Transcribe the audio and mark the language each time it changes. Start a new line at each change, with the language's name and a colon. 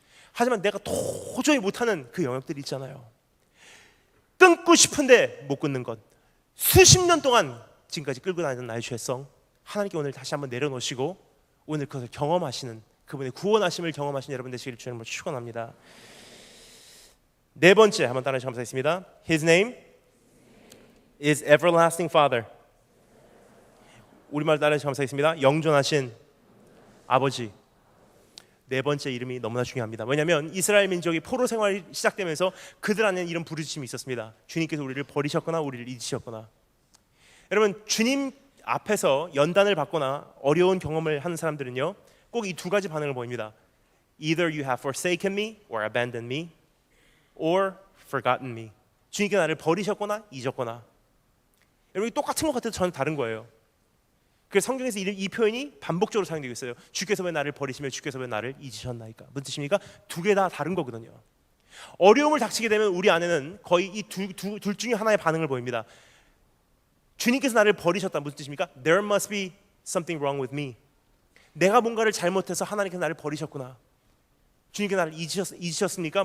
Korean: 하지만 내가 도저히 못하는 그 영역들이 있잖아요. 끊고 싶은데 못 끊는 것, 수십 년 동안 지금까지 끌고 다니던 나의 죄성, 하나님께 오늘 다시 한번 내려놓으시고 오늘 그것을 경험하시는, 그분의 구원하심을 경험하시는 여러분 되시기를 주님으로 축원합니다. 네 번째, 한번 따라해 주시면 감사하겠습니다.
English: His name is everlasting Father.
Korean: 우리말 따라해 주시면 감사하겠습니다. 영존하신 아버지. 네 번째 이름이 너무나 중요합니다. 왜냐하면 이스라엘 민족이 포로 생활이 시작되면서 그들 안에는 이런 부르짖음이 있었습니다. 주님께서 우리를 버리셨거나 우리를 잊으셨거나. 여러분, 주님 앞에서 연단을 받거나 어려운 경험을 하는 사람들은요, 꼭 이 두 가지 반응을 보입니다.
English: Either you have forsaken me or abandoned me or forgotten me.
Korean: 주님께서 나를 버리셨거나 잊었거나. 여러분, 똑같은 것 같아도 저는 다른 거예요. 그래서 성경에서 이 표현이 반복적으로 사용되고 있어요. 주께서 왜 나를 버리시며 주께서 왜 나를 잊으셨나이까. 무슨 뜻입니까? 두 개 다 다른 거거든요. 어려움을 닥치게 되면 우리 안에는 거의 이 둘 중에 하나의 반응을 보입니다. 주님께서 나를 버리셨다. 무슨 뜻입니까?
English: There must be something wrong with me.
Korean: 내가 뭔가를 잘못해서 하나님께서 나를 버리셨구나. 주님께서 나를 잊으셨습니까?